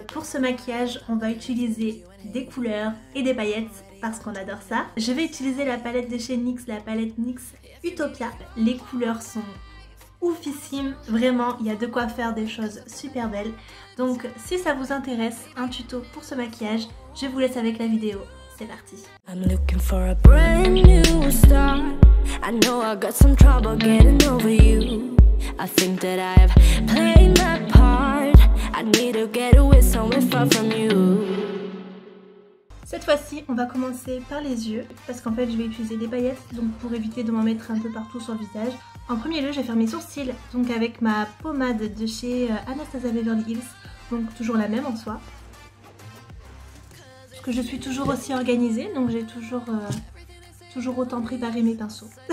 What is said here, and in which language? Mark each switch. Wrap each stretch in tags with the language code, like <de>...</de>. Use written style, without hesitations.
<fr>Pour ce maquillage on va utiliser des couleurs et des paillettes parce qu'on adore ça. Je vais utiliser la palette de chez NYX, la palette NYX Utopia. Les couleurs sont oufissime, vraiment il y a de quoi faire des choses super belles. Donc si ça vous intéresse, un tuto pour ce maquillage, je vous laisse avec la vidéo. C'est parti.</fr> <en>I'm looking for a brand new start. I know I got some trouble getting over you. I think that I've played my part. I need to get away somewhere far from you.</en> <fr>Cette fois-ci, on va commencer par les yeux parce qu'en fait, je vais utiliser des paillettes donc pour éviter de m'en mettre un peu partout sur le visage. En premier lieu, je vais faire mes sourcils donc avec ma pommade de chez Anastasia Beverly Hills, donc toujours la même en soi. Parce que je suis toujours aussi organisée, donc j'ai toujours autant préparé mes pinceaux.</fr>